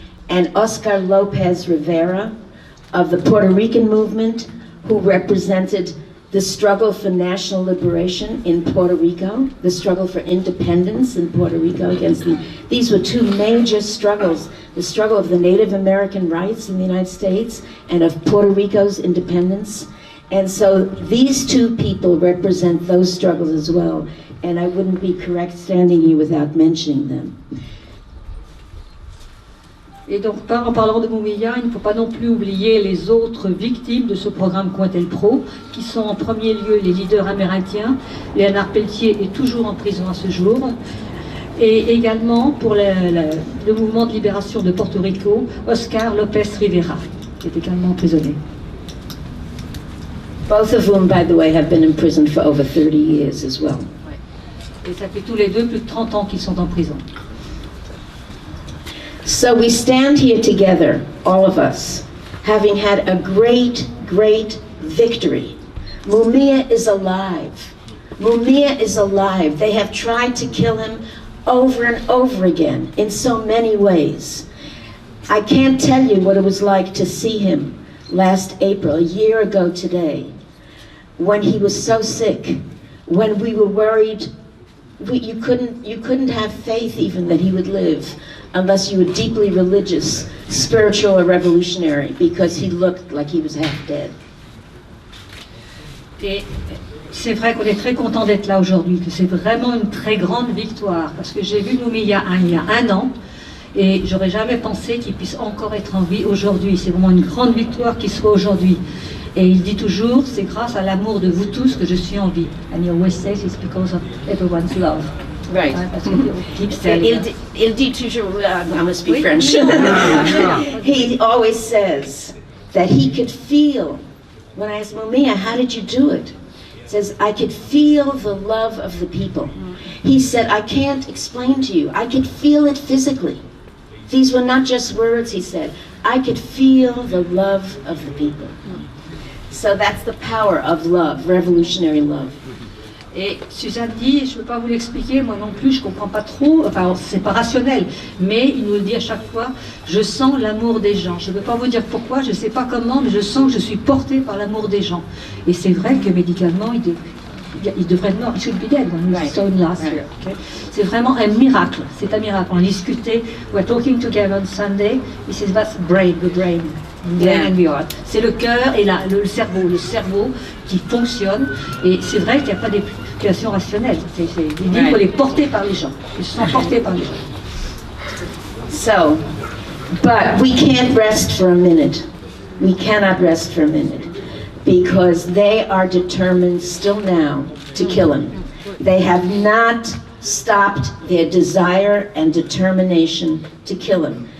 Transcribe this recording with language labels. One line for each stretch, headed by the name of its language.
English: And Oscar Lopez Rivera of the Puerto Rican movement, who represented the struggle for national liberation in Puerto Rico, the struggle for independence in Puerto Rico these were two major struggles, the struggle of the Native American rights in the United States and of Puerto Rico's independence. And so these two people represent those struggles as well, and I wouldn't be correct standing here without mentioning them.
French: Et donc, en parlant de Mumia, il ne faut pas non plus oublier les autres victimes de ce programme Cointel-Pro, qui sont en premier lieu les leaders amérindiens. Léonard Peltier est toujours en prison à ce jour. Et également, pour le mouvement de libération de Porto Rico, Oscar Lopez Rivera, qui est également emprisonné.
English: Both of whom, by the way, have been imprisoned for over 30 years as well.
French: Et ça fait tous les deux plus de 30 ans qu'ils sont en prison.
English: So we stand here together, all of us, having had a great, great victory. Mumia is alive. Mumia is alive. They have tried to kill him over and over again in so many ways. I can't tell you what it was like to see him last April, a year ago today, when he was so sick, when we were worried, you couldn't have faith even that he would live. unless you were deeply religious, spiritual, or revolutionary, because he looked like he was half dead.
French: Et c'est vrai qu'on est très content d'être là aujourd'hui, que c'est vraiment une très grande victoire, parce que j'ai vu Moumiya il y a un an, et j'aurais jamais pensé qu'il puisse encore être en vie aujourd'hui. C'est vraiment une grande victoire qu'il soit aujourd'hui. Et il dit toujours, c'est grâce à l'amour de vous tous que je suis en vie.
English: And he always says it's because of everyone's love. Right.
French: Parce qu'il
English: keeps telling us.
French: Il dit toujours,
English: I must be French. He always says that he could feel, when I asked Moumiya, how did you do it? He says, I could feel the love of the people. He said, I can't explain to you. I could feel it physically. These were not just words, he said. I could feel the love of the people. So that's the power of love, revolutionary love.
French: Et Suzanne dit, je ne peux pas vous l'expliquer, moi non plus, je ne comprends pas trop, enfin c'est pas rationnel, mais il nous le dit à chaque fois, je sens l'amour des gens. Je ne peux pas vous dire pourquoi, je ne sais pas comment, mais je sens que je suis portée par l'amour des gens. Et c'est vrai que médicalement, il devrait être mort, il
English: should be dead when we saw him last year.
French: Okay? C'est vraiment un miracle, c'est un miracle. On discutait, we're talking together on Sunday, he says that's brain, the brain. And the heart. C'est le cœur et le cerveau qui fonctionne. Et c'est vrai qu'il n'y a pas d'explication rationnelle. Il dit qu'il faut les porter par les gens. Ils se sont portés par les gens.
English: So, but we can't rest for a minute. We cannot rest for a minute. Because they are determined still now to kill him. They have not stopped their desire and determination to kill him.